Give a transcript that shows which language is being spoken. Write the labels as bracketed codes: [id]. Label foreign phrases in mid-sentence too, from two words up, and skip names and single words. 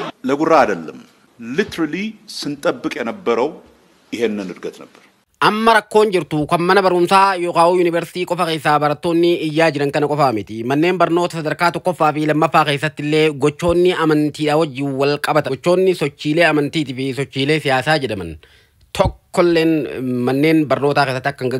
[am] ለጉራ አይደለም literally ስንጠብቅ የነበረው ይሄንን እድገት ነበር [om] amma rakkoon jirtu kan mana barumsaa yookaan yuunivarsiitii qofa keessaa barattoonni iyyaa jiran kana qofaa miti manneen barnoota sadarkaa tokkoffaa fi lammaffaa keessatti illee gochoonni amantiidhaa wajjin wal qabatan gochoonni sochiilee amantiitii fi sochiilee siyaasaa jedhaman tokkolleen manneen barnootaa keessatti akka hin